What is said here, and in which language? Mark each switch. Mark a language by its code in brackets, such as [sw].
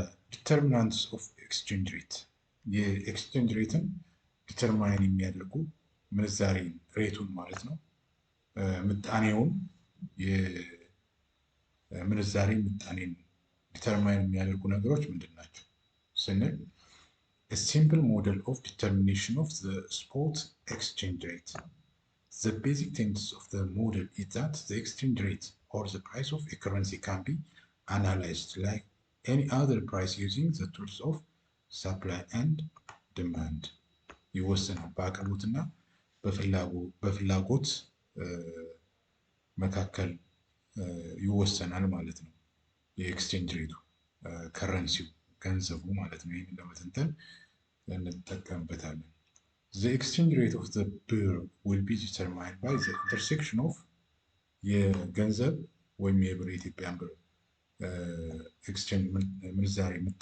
[en] Determinants of exchange rate [am] የኤክስቼንጅ ሬትን ዲተርማይን የሚያደርጉ ምንዛሬ ሬቱን ማለት ነው። ምጣኔውን የምንዛሬ ምጣኔን ዲተርማይን የሚያደርጉ ነገሮች ምንድን ናቸው ስንል [en] a simple model of determination of the spot exchange rate. The basic tenets of the model is that the exchange rate or the price of a currency can be analyzed like any other price using the tools of supply and demand. [am] ይወሰናል በአቅርቦትና በፍላጎት መካከል ይወሰናል ማለት ነው። የኤክስቼንጅ ሬቱ ከረንሲው ገንዘቡ ማለት ነው። ይህን ለመተንተን እንጠቀምበታለን። [en] The exchange rate of the birr will be determined by the intersection of [am] የገንዘብ ወይም የብር የኢትዮጵያን ብር ኤክስቼንጅ ምንዛሬ